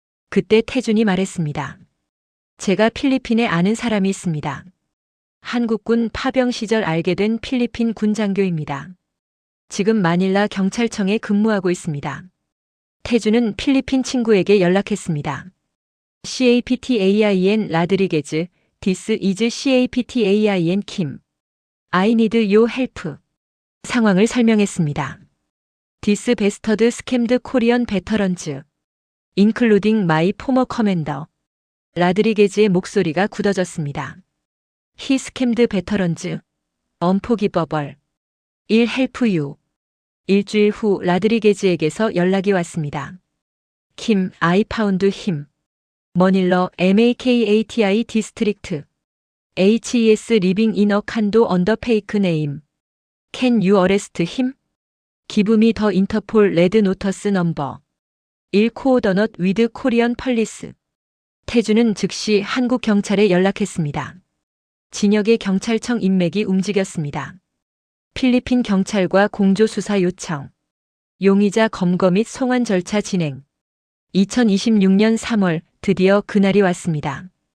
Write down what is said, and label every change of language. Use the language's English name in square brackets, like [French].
[Korean] 그때 태준이 말했습니다. 제가 필리핀에 아는 사람이 있습니다. 한국군 파병 시절 알게 된 필리핀 군 장교입니다. 지금 마닐라 경찰청에 근무하고 있습니다. 태준은 필리핀 친구에게 연락했습니다. [English] CAPTAIN 라드리게즈, This is CAPTAIN Kim. I need your help. [Korean] 상황을 설명했습니다. [English] This bastard scammed Korean veterans, including my former commander. [Korean] 라드리게즈의 목소리가 굳어졌습니다. [English] He scammed veterans. Unforgivable. I'll help you. [Korean] 일주일 후 라드리게즈에게서 연락이 왔습니다. [English] Kim, I found him. 머닐러 MAKATI 디스트릭트. HES living in a condo under fake name. Can you arrest him? Give me the Interpol Red Notice number. I'll coordinate with Korean police. [Korean] 태주는 즉시 한국 경찰에 연락했습니다. 진혁의 경찰청 인맥이 움직였습니다. 필리핀 경찰과 공조수사 요청. 용의자 검거 및 송환 절차 진행. 2026년 3월 드디어 그날이 왔습니다.